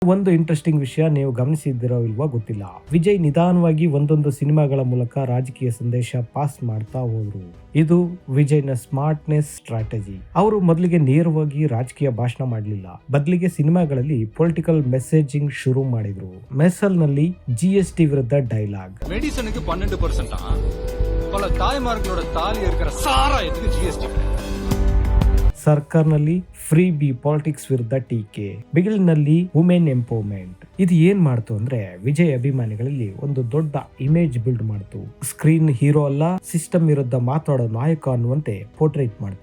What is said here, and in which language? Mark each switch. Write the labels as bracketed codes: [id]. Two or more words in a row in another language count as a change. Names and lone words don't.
[kn] ಒಂದು ಇಂಟ್ರೆಸ್ಟಿಂಗ್ ವಿಷಯ ನೀವು ಗಮನಿಸಿದಿರೋ ಇಲ್ವೋ ಗೊತ್ತಿಲ್ಲ. ವಿಜಯ್ ನಿಧಾನವಾಗಿ ಒಂದೊಂದು ಸಿನಿಮಾಗಳ ಮೂಲಕ ರಾಜಕೀಯ ಸಂದೇಶ ಪಾಸ್ ಮಾಡ್ತಾ ಹೋದ್ರು. ಇದು ವಿಜಯ್ನ [en] smartness strategy. [kn] ಅವರು ಮೊದಲಿಗೆ ನೇರವಾಗಿ ರಾಜಕೀಯ ಭಾಷಣ ಮಾಡಲಿಲ್ಲ, ಬದಲಿಗೆ ಸಿನಿಮಾಗಳಲ್ಲಿ [en] political messaging [kn] ಶುರು ಮಾಡಿದ್ರು. ಮೆಸಲ್ ನಲ್ಲಿ GST ವಿರುದ್ಧ ಡೈಲಾಗ್, [ta] மெடிசனுக்கு 12% பல தாய்மார்களோட தாலி இருக்கிற சாராயத்துக்கு GST. [kn] ಸರ್ಕಾರ್ನಲ್ಲಿ [en] freebie politics [kn] ವಿರುದ್ಧ ಟೀಕೆ, ಬಿಗಿಲ್ನಲ್ಲಿ [en] women empowerment. [kn] ಇದು ಏನ್ ಮಾಡ್ತು ಅಂದ್ರೆ ವಿಜಯ್ ಅಭಿಮಾನಿಗಳಲ್ಲಿ ಒಂದು ದೊಡ್ಡ [en] image build [kn] ಮಾಡ್ತು. [en] screen hero [kn] ಅಲ್ಲ, ಸಿಸ್ಟಮ್ ವಿರುದ್ಧ ಮಾತಾಡೋ ನಾಯಕ ಅನ್ನುವಂತೆ ಪೋರ್ಟ್ರೇಟ್ ಮಾಡ್ತು.